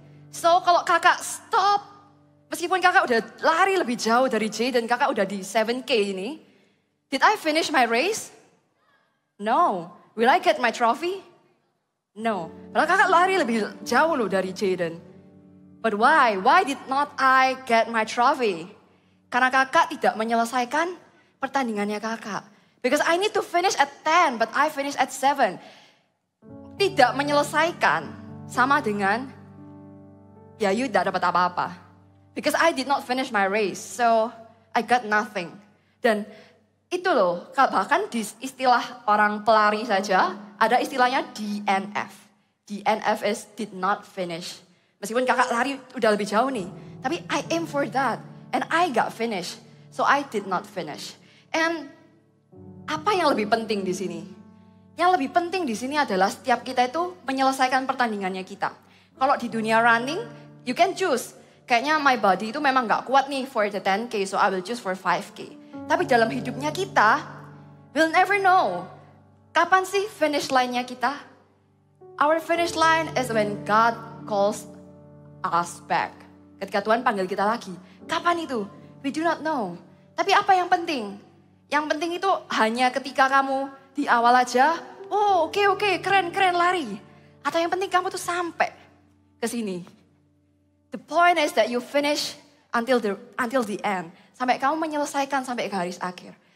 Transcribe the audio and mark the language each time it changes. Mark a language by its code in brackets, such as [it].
[id] So, kalau kakak stop, meskipun kakak udah lari lebih jauh dari Jaden, kakak udah di 7K ini, [en] did I finish my race? No. Will I get my trophy? No. [id] Padahal kakak lari lebih jauh loh dari Jaden. [en] But why? Why did not I get my trophy? [id] Karena kakak tidak menyelesaikan pertandingannya kakak. [en] Because I need to finish at 10, but I finish at 7. [id] Tidak menyelesaikan sama dengan, ya you tidak dapat apa-apa. [en] Because I did not finish my race, so I got nothing. [id] Dan itu loh, bahkan di istilah orang pelari saja, ada istilahnya DNF. [en] DNF is did not finish. [id] Meskipun kakak lari udah lebih jauh nih, tapi [en] I aim for that. And I got finished, so I did not finish. [id] And apa yang lebih penting di sini? Yang lebih penting di sini adalah setiap kita itu menyelesaikan pertandingannya kita. Kalau di dunia [en] running, you can choose. [id] Kayaknya [en] my body [id] itu memang gak kuat nih [en] for the 10K, so I will choose for 5K. [id] Tapi dalam hidupnya kita, [en] we'll never know. [id] Kapan sih finish line-nya kita? [en] Our finish line is when God calls us back. [id] Ketika Tuhan panggil kita lagi. Kapan itu? [en] We do not know. [id] Tapi apa yang penting? Yang penting itu hanya ketika kamu di awal aja, oh oke, keren lari. Atau yang penting kamu tuh sampai ke sini. [en] The point is that you finish until the end. [id] Sampai kamu menyelesaikan sampai garis akhir.